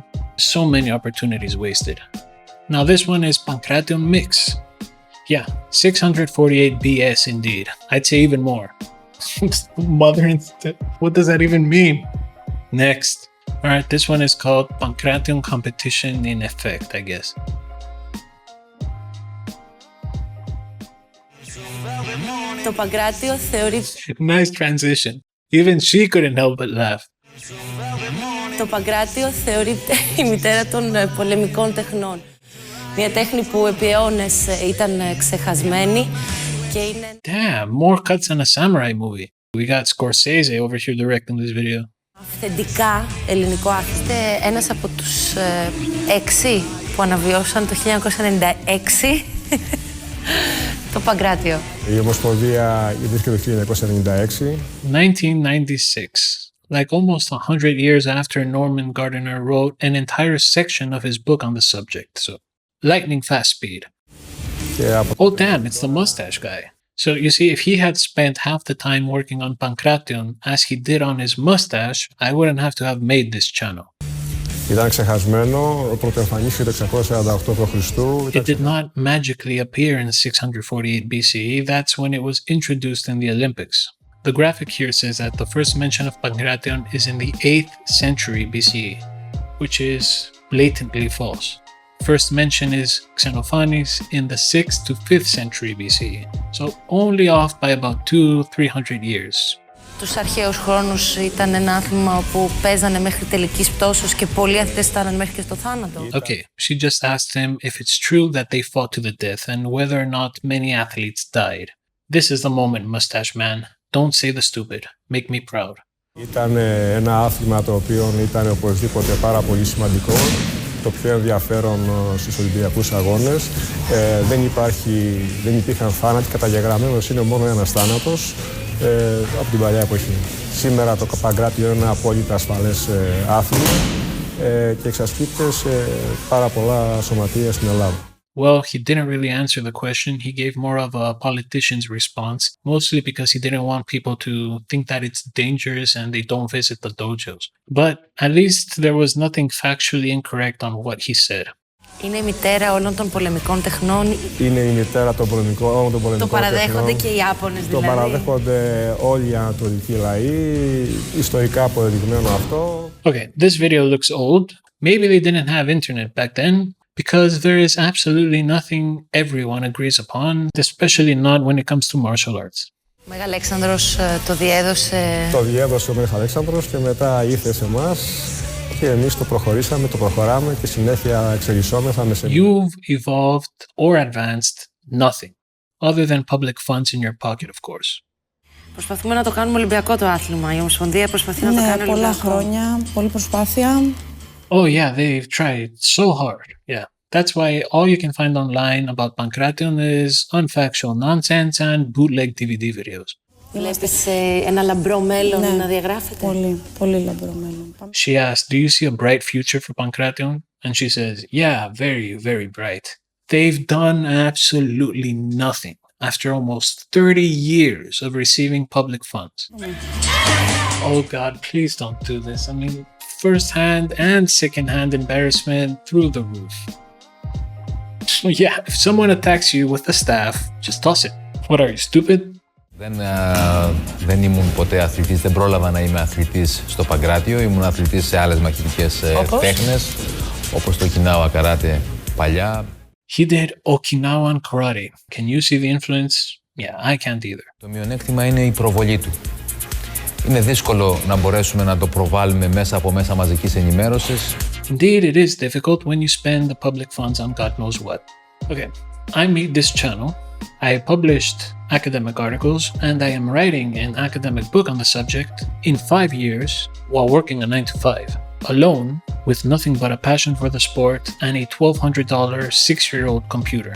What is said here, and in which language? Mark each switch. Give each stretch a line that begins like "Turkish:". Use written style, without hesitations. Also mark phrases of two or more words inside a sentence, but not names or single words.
English: So many opportunities wasted. Now this one is Pankration mix. Yeah, 648 BS indeed. I'd say even more. Mother instead. What does that even mean? Next. Alright, this one is called Pankration competition in effect, I guess.
Greek: Το Pankration θεωρεί...
English: Nice transition. Even she couldn't help but laugh.
Greek: Το Παγκράτιο θεωρείται η μητέρα των πολεμικών τεχνών. Μια τέχνη που επί αιώνες ήταν ξεχασμένη και είναι...
English: Damn, more cuts than a samurai movie. We got Scorsese over here directing this video.
Greek: Αυθεντικά ελληνικό άθλημα. Είστε ένας από τους 6 που αναβιώσαν το 1996 το Παγκράτιο. Η Ομοσπονδία ιδρύθηκε το 1996. 1996.
English: Like almost 100 years after Norman Gardiner wrote an entire section of his book on the subject. So, lightning fast speed. Oh damn, it's the mustache guy. So you see, if he had spent half the time working on Pankration as he did on his mustache, I wouldn't have to have made this channel.
Greek: Ήταν ξεχασμένο, πρώτο εμφανίστηκε το 648 π.Χ.
English: It did not magically appear in 648 BCE, that's when it was introduced in the Olympics. The graphic here says that the first mention of Pankration is in the 8th century BCE, which is blatantly false. First mention is Xenophanes in the 6th to 5th century BCE, so only off by about 200-300 years.
Greek: Τους αρχαίους χρόνους ήταν ένα άθλημα που παίζανε μέχρι τελικής πτώσεως και πολλοί αθλητές φτάνανε μέχρι και στο θάνατο.
English: Okay, she just asked him if it's true that they fought to the death and whether or not many athletes died. This is the moment, mustache man. Don't say the stupid. Make me proud.
Greek: Ήταν ένα άθλημα το οποίο ήταν οπωσδήποτε πάρα πολύ σημαντικό. Το πιο ενδιαφέρον στους Ολυμπιακούς Αγώνες. Δεν υπήρχαν θάνατοι, καταγεγραμμένος είναι μόνο ένας θάνατος από την παλιά εποχή. Σήμερα το Παγκράτιο είναι ένα απόλυτα ασφαλές άθλημα και εξασκείται σε πάρα πολλά σωματεία στην Ελλάδα.
English: Well, he didn't really answer the question. He gave more of a politician's response, mostly because he didn't want people to think that it's dangerous and they don't visit the dojos. But at least there was nothing factually incorrect on what he said.
Greek: Είναι η μητέρα όλων των πολεμικών τεχνών. Είναι η μητέρα των πολεμικών τεχνών. Το παραδέχονται και οι Ιάπωνες δηλαδή. Το παραδέχονται όλοι οι ανατολικοί λαοί. Ιστορικά αποδεδειγμένο αυτό.
English: Okay, this video looks old. Maybe they didn't have internet back then. Because there is absolutely nothing everyone agrees upon, especially not when it comes to martial arts.
Greek: Ο Μέγα Αλέξανδρος το διέδωσε. Το διέδωσε ο Μέγας Αλέξανδρος και μετά ήρθε σε εμάς και εμείς το προχωρήσαμε, το προχωράμε και συνέχεια εξελισσόμεθα με σεμινάρια.
English: You've evolved or advanced nothing, other than public funds in your pocket, of course.
Greek: Προσπαθούμε να το κάνουμε ολυμπιακό το άθλημα. Η Ομοσπονδία προσπαθεί να το κάνει ολυμπιακό. Πολλά χρόνια, πολλή προσπάθεια.
English: Oh yeah, they've tried so hard. Yeah. That's why all you can find online about Pankration is unfactual nonsense and bootleg DVD videos.
Greek: Βλέπεις ένα λαμπρό μέλλον να διαγράφεται. Πολύ, πολύ λαμπρό μέλλον.
English: She asked, do you see a bright future for Pankration? And she says, yeah, very, very bright. They've done absolutely nothing after almost 30 years of receiving public funds. Oh God, please don't do this. I mean, first-hand and second-hand embarrassment through the roof. So yeah, if someone attacks you with a staff, just toss it. What are you, stupid?
Greek: Δεν ήμουν ποτέ αθλητής, δεν πρόλαβα να είμαι αθλητής στο Παγκράτιο. Ήμουν αθλητής σε άλλες μαχητικές τέχνες, όπως το Okinawa Karate παλιά.
English: He did Okinawan Karate. Can you see the influence? Yeah, I can't either.
Greek: Το μειονέκτημα είναι η προβολή του. Είναι δύσκολο να μπορέσουμε να το προβάλλουμε μέσα από μέσα μαζικής ενημέρωσης.
English: Indeed, it is difficult when you spend the public funds on God knows what. Okay, I made this channel. I published academic articles and I am writing an academic book on the subject in 5 years while working a 9-to-5, alone with nothing but a passion for the sport and a $1,200 6-year-old computer.